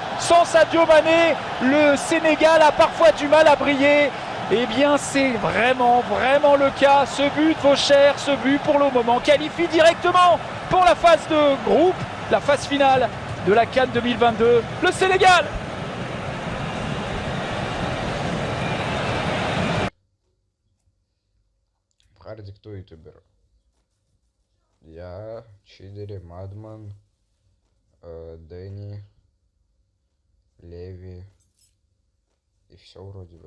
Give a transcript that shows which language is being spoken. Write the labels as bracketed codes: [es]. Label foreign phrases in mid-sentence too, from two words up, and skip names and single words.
[fr] Sans Sadio Mané, le Sénégal a parfois du mal à briller. Eh bien, c'est vraiment le cas. Ce but vaut cher. Ce but, pour le moment, qualifie directement pour la phase de groupe, la phase finale de la CAN 2022. Le Sénégal. [ru] Харди, кто ютубер? Я, Чидери, Мадман, Дэнни, Леви и все вроде бы.